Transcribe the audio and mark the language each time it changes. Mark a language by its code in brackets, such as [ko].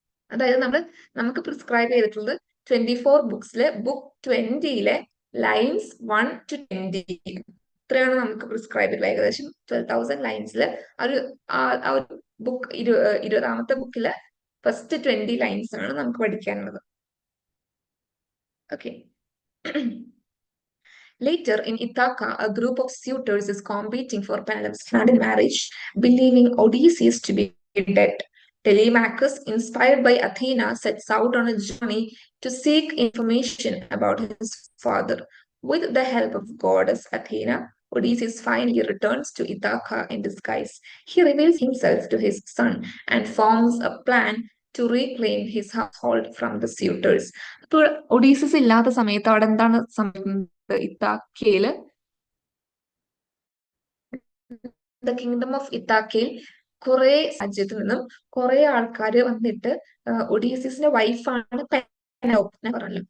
[ml] അതായത് നമുക്ക് പ്രിസ്ക്രൈബ് ചെയ്തിട്ടുള്ളത് 24 ബുക്സിലെ ബുക്ക് 20 ലൈൻസ് 1 to 20 ഇത്രയാണ് നമുക്ക് പ്രിസ്ക്രൈബ് ചെയ്തിട്ടുള്ളത്. ഏകദേശം 12,000 ലൈൻസില് ആ ഒരു ബുക്ക് 20ാമത്തെ ബുക്കിലെ ഫസ്റ്റ് 20 ലൈൻസ് ആണ് നമുക്ക് പഠിക്കാനുള്ളത്. Okay. [en] Later in Ithaca, a group of suitors is competing for Penelope's hand in marriage, believing Odysseus to be dead. Telemachus, inspired by Athena, sets out on a journey to seek information about his father. With the help of goddess Athena, Odysseus finally returns to Ithaca in disguise. He reveals himself to his son and forms a plan to reclaim his household from the suitors. [ml] അപ്പോൾ Odysseus ഇല്ലാത്ത സമയത്ത് അവിടെ എന്താണ് സംഭവിക്കുന്നത്? ഇത്താക്കയില് the kingdom of ഇത്താക്കയിൽ കുറെ രാജ്യത്തു നിന്നും കുറെ ആൾക്കാര് വന്നിട്ട് ഒഡീസിയസിന്റെ വൈഫാണ് പെനലോപ്പിനെ പറഞ്ഞല്ലോ.